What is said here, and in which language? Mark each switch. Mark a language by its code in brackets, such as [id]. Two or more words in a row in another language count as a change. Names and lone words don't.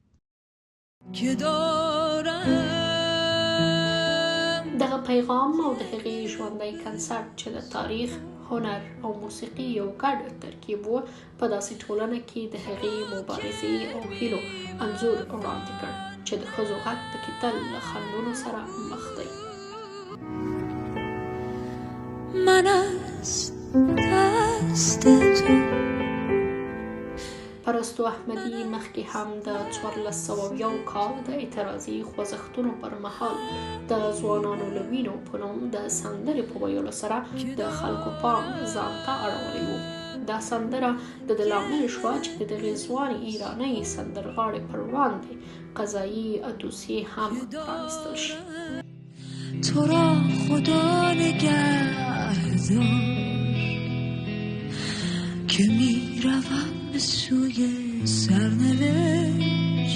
[ps] دغه پیغام او د هغې ژوندی کنسرت چې د تاریخ، هنر او موسیقي یو ګډ ترکیب و په داسې ټولنه کې د هغې مبارزې او هیلو انځور وړاندې کړ چې د ښځو غږ پکې تل له خنډونو سره مخ دی. [fa] من از دست تو. [ps] پرستو احمدي مخکې هم د 1400 کال د اعتراضي خوځښتونو پر مهال د ځوانانو له وینو په نوم د سندرې په ویلو سره د خلکو پام ځان ته اړولی و. دا سندره د ده لامل شوه چې د دغې ځوانې ایرانۍ سندرغاړې پر وړاندې قضایي دوسیې هم پرانستل شي. [fa] تو را خدا نگهدار که می روم به سوی سرنوشت.